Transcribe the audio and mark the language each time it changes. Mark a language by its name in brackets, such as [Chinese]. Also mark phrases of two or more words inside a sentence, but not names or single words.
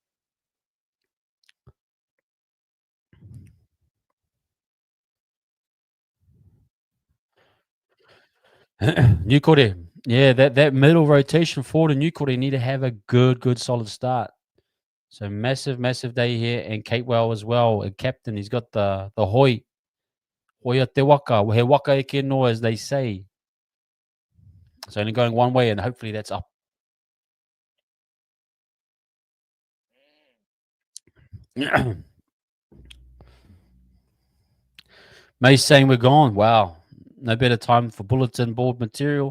[English] New Kore. Yeah, that middle rotation forward in New Kore need to have a good, solid start. So massive day here. And Catewell as well. And captain, he's got the hoi. [Māori] Hoia te waka. He waka e ke no, [English] as they say. It's only going one way, and hopefully that's up. May's saying we're gone. Wow. No better time for bulletin board material.